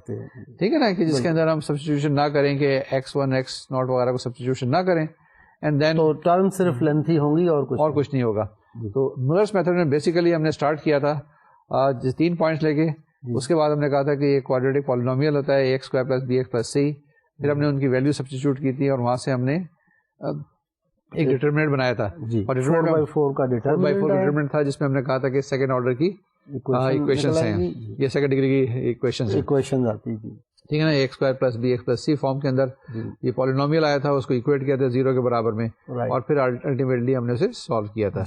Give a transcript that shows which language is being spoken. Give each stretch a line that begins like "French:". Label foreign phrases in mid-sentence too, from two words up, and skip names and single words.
Urdu: ٹھیک ہے نا, کہ جس کے اندر ہم سبسٹیٹیوشن نہ کریں کہ x1 x0 وغیرہ کو سبسٹیٹیوشن نہ کریں
English: and then
Urdu: تو ٹرم صرف لینتھی ہوں گی اور کچھ نہیں ہوگا. تو مولرس میتھڈ میں بیسیکلی ہم نے اسٹارٹ کیا تھا 3 پوائنٹس لے کے. اس کے بعد ہم نے کہا تھا کہ یہ
English: quadratic polynomial
Urdu: ہوتا ہے
English: ax square plus bx plus c.
Urdu: پھر ہم نے ان کی ویلیو سبسٹیٹیوٹ کی تھی اور وہاں سے ہم نے ایک ڈیٹرمنٹ بنایا تھا, اور 4/4 کا ڈیٹرمنٹ تھا جس میں ہم نے کہا تھا کہ
English: second order
Urdu: کی ایکویشنز ہیں, یہ
English: second degree
Urdu: کی ایکویشن آتی جی, ٹھیک ہے نا,
English: x square plus b x plus c form
Urdu: کے اندر یہ پالینومیل آیا تھا, اس کو ایکویٹ کیا تھا 0 کے برابر میں, اور پھر الٹیمیٹلی ہم نے اسے سالو کیا تھا.